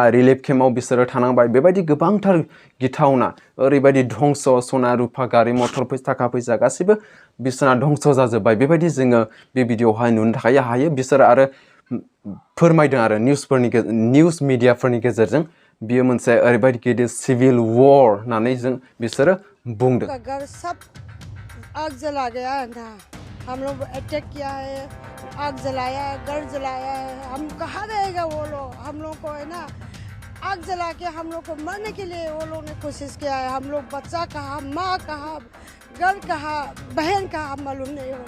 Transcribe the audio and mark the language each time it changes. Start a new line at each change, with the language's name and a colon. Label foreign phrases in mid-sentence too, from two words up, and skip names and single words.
Bodo: रिलिफ केम्पआव बिसोरो थानांबाय बेबायदि गोबांथार गिथावना ओरैबायदि धंस सना रुफा गारि मटर थाखा फैसा गासैबो बिसोरना धंस जाजोब्बाय बेबायदि जोङो बे भिडिअआवहाय नुनो थाखाय हायो बिसोरो आरो फोरमायदों आरो निउस मिडियाफोरनि गेजेरजों बियो मोनसे ओरैबायदि गिदिर सिभिल वॉर होननानै बिसोरो बुंदों
Hindi: आग जला गया था हम लोग अटैक किया है आग जलाया है घर जलाया है हम कहाँ रहेगा वो लोग हम लोग को है ना आग जला के हम लोग को मरने के लिए वो लोग ने कोशिश किया है हम लोग बच्चा कहाँ माँ कहाँ घर कहाँ बहन कहाँ मालूम नहीं हो